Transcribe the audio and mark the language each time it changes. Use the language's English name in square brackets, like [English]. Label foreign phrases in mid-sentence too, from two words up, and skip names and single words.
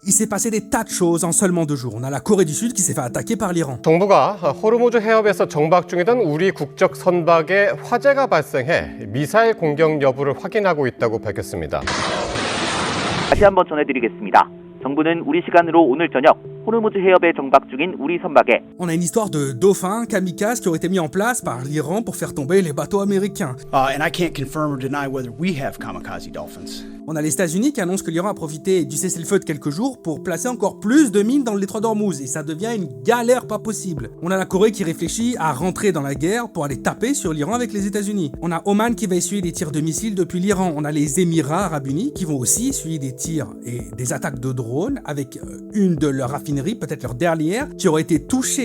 [French] Il s'est passé des tas de choses en seulement 2 jours. On a la Corée du Sud qui s'est fait attaquer par l'Iran. [Korean] 정부가 호르무즈 해협에서 정박 중이던 우리 국적 선박에 화재가 발생해 미사일 공격 여부를 확인하고 있다고 밝혔습니다. 다시 한번 전해드리겠습니다. 정부는 우리 시간으로 오늘 저녁 호르무즈 해협에 정박 중인 우리 선박에 [French] On a une histoire de dauphins kamikazes qui ont été mis en place par l'Iran pour faire tomber les bateaux américains. [English] And I can't confirm or deny whether we have kamikaze dolphins. [French] On a les États-Unis qui annoncent que l'Iran a profité du cessez-le-feu de quelques jours pour placer encore plus de mines dans le détroit d'Ormuz, et ça devient une galère pas possible. On a la Corée qui réfléchit à rentrer dans la guerre pour aller taper sur l'Iran avec les États-Unis. On a Oman qui va essuyer des tirs de missiles depuis l'Iran. On a les Émirats arabes unis qui vont aussi essuyer des tirs et des attaques de drones avec une de leurs raffineries, peut-être leur dernière, qui aurait été touchée.